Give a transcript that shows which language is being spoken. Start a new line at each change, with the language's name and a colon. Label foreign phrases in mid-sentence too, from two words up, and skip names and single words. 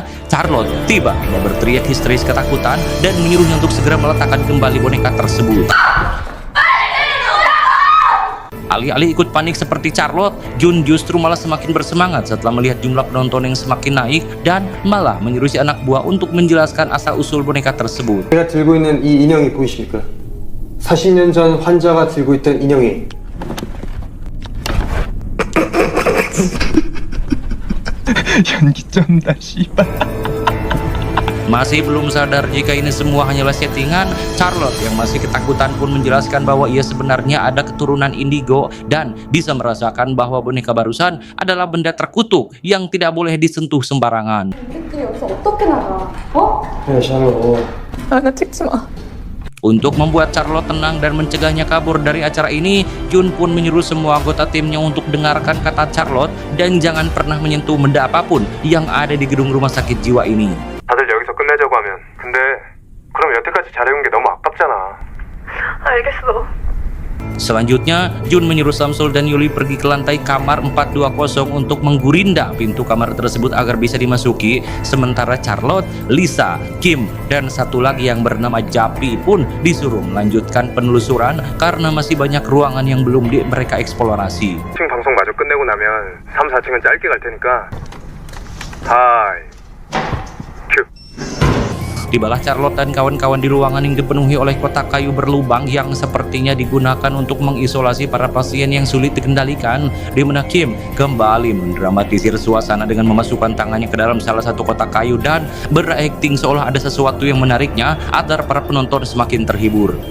Indonesian: Charlotte tiba-tiba berteriak histeris ketakutan dan menyuruhnya untuk segera meletakkan kembali boneka tersebut. Alih-alih ikut panik seperti Charlotte, Jun justru malah semakin bersemangat setelah melihat jumlah penonton yang semakin naik dan malah menyuruh si anak buah untuk menjelaskan asal-usul boneka tersebut.
Korean: 제가 들고 있는 이 인형이 보이십니까? 40년 전 환자가 들고 있던 인형이 연기 쩐다 씨발.
Indonesian: Masih belum sadar jika ini semua hanyalah settingan, Charlotte yang masih ketakutan pun menjelaskan bahwa ia sebenarnya ada keturunan indigo dan bisa merasakan bahwa boneka barusan adalah benda terkutuk yang tidak boleh disentuh sembarangan. Untuk membuat Charlotte tenang dan mencegahnya kabur dari acara ini, Jun pun menyuruh semua anggota timnya untuk dengarkan kata Charlotte dan jangan pernah menyentuh benda apapun yang ada di gedung rumah sakit jiwa ini.
Korean: 다들 여기서 끝내자고 하면. 근데 그럼 여태까지 잘해온 게 너무 아깝잖아. 알겠어.
Indonesian: Selanjutnya, Jun menyuruh Samsul dan Yuli pergi ke lantai kamar 420 untuk menggurinda pintu kamar tersebut agar bisa dimasuki. Sementara Charlotte, Lisa, Kim, dan satu lagi yang bernama Japi pun disuruh melanjutkan penelusuran karena masih banyak ruangan yang belum mereka eksplorasi.
Korean: 1층 방송 마저 끝내고 나면 3, 4층은 짧게 갈 테니까. 하이.
Indonesian: Tibalah Charlotte dan kawan-kawan di ruangan yang dipenuhi oleh kotak kayu berlubang yang sepertinya digunakan untuk mengisolasi para pasien yang sulit dikendalikan, di mana Kim kembali mendramatisir suasana dengan memasukkan tangannya ke dalam salah satu kotak kayu dan berakting seolah ada sesuatu yang menariknya agar para penonton semakin terhibur.